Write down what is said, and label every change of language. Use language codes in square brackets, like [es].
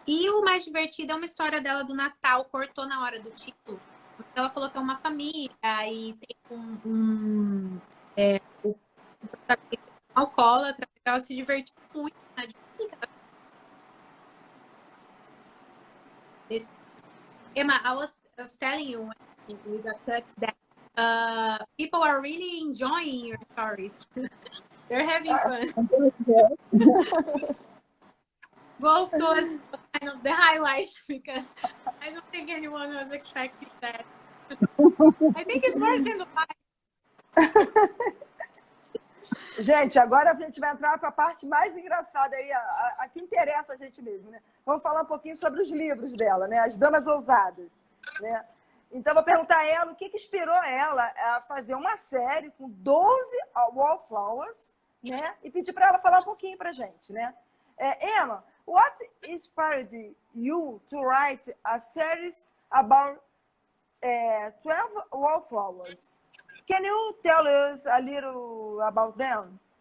[pt] E o mais divertido é uma história dela do Natal, cortou na hora do título. Ela falou que é uma família e tem o protagonista alcoólatra, ela se divertiu muito na dinâmica. [en] Emma, I was telling you with the cuts that people are really enjoying your stories. They're having fun. Those was kind of the highlight because I don't think anyone was expecting that. I think it's worse than the fight. [pt] Gente, agora a gente vai entrar para a parte mais engraçada aí, a que interessa a gente mesmo, né? Vamos falar um pouquinho sobre os livros dela, né? As Damas Ousadas, né? Então, vou perguntar a ela o que inspirou ela a fazer uma série com 12 wallflowers, né? E pedir para ela falar um pouquinho para a gente, né? [en] Emma, what inspired you to write a series about 12 wallflowers? Can you tell us a little about them?